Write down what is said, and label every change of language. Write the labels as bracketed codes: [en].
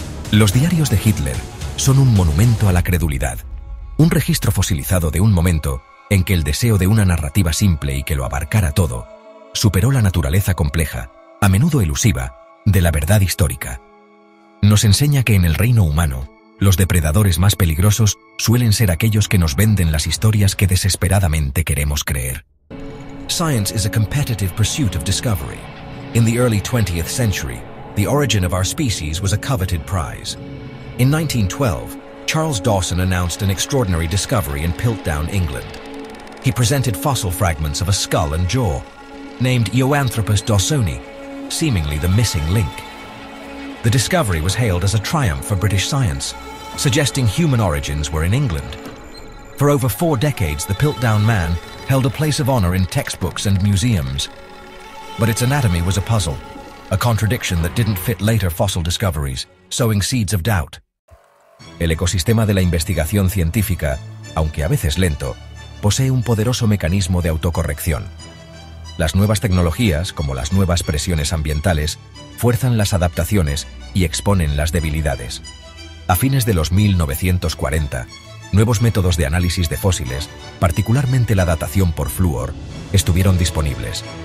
[es] Los diarios de Hitler son un monumento a la credulidad, un registro fosilizado de un momento en que el deseo de una narrativa simple y que lo abarcara todo superó la naturaleza compleja, a menudo elusiva, de la verdad histórica. Nos enseña que en el reino humano, los depredadores más peligrosos suelen ser aquellos que nos venden las historias que desesperadamente queremos creer. [en] Science is a competitive pursuit of discovery. In the early 20th century, the origin of our species was a coveted prize. In 1912, Charles Dawson announced an extraordinary discovery in Piltdown, England. He presented fossil fragments of a skull and jaw, named Eoanthropus dawsoni, seemingly the missing link. The discovery was hailed as a triumph for British science, suggesting human origins were in England. For over 4 decades, the Piltdown man held a place of honor in textbooks and museums. But its anatomy was a puzzle, a contradiction that didn't fit later fossil discoveries, sowing seeds of doubt. [es] El ecosistema de la investigación científica, aunque a veces lento, posee un poderoso mecanismo de autocorrección. Las nuevas tecnologías, como las nuevas presiones ambientales, fuerzan las adaptaciones y exponen las debilidades. A fines de los 1940, nuevos métodos de análisis de fósiles, particularmente la datación por flúor, estuvieron disponibles.